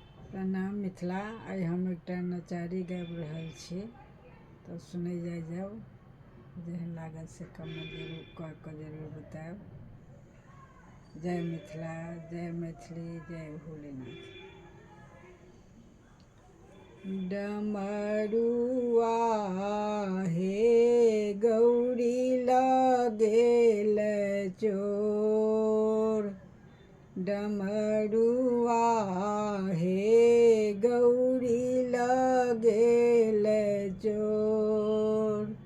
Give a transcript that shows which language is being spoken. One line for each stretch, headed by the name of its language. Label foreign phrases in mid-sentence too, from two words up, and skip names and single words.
Maithili: प्रणाम मिथिला। आइ हम एकटा नचारी गाबि रहल छी, तऽ सुनै जाउ। जेहन लागत से कमेंट जरूर कऽ कऽ जरूर बतायब। जय मिथिला, जय मैथिली, जय भोलेनाथ। डमरुआ हे गौरी लगेल चोर, डमरुआ हे गौरी लगेल चोर,